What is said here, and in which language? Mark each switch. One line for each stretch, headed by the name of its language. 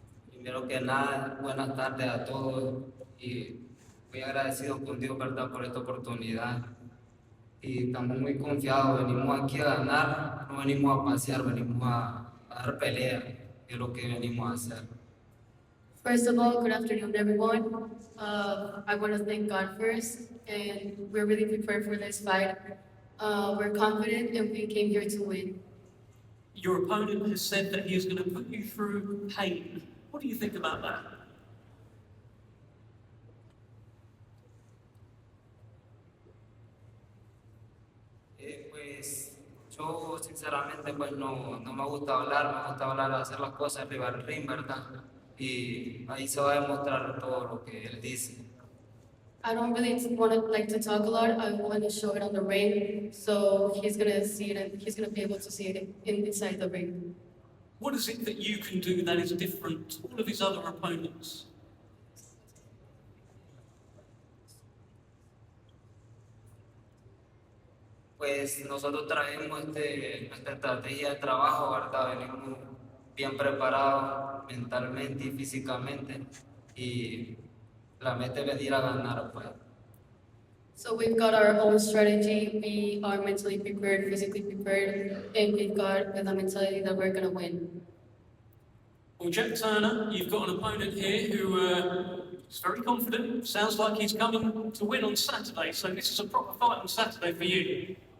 Spanish: Primero que nada, buenas tardes a todos y muy agradecido con Dios, ¿verdad?, por esta oportunidad. Y estamos muy confiados, venimos aquí a ganar, no venimos a pasear, venimos a dar pelea, que es lo que venimos a hacer.
English: First of all, good afternoon, everyone. I want to thank God first, and we're really prepared for this fight. We're confident, and we came here to win. Your opponent has said that he is going to put you through pain. What do you think about that?
Spanish: Pues yo sinceramente pues no me gusta hablar, hacer las cosas arriba del ring, ¿verdad? Y ahí se va a demostrar todo lo que él dice.
English: I don't really like to talk a lot. I want to show it on the ring, so he's gonna see it, and he's gonna be able to see it inside the ring. What is it that you can do that is different to all of his other opponents?
Spanish: Pues nosotros traemos nuestra estrategia de trabajo, ¿verdad? Venimos bien preparados mentalmente y físicamente, y la meta es venir a ganar, pues.
English: So we've got our own strategy. We are mentally prepared, physically prepared, and we've got the mentality that we're gonna win. Well, Jack Turner, you've got an opponent here who is very confident. Sounds like he's coming to win on Saturday, so this is a proper fight on Saturday for you.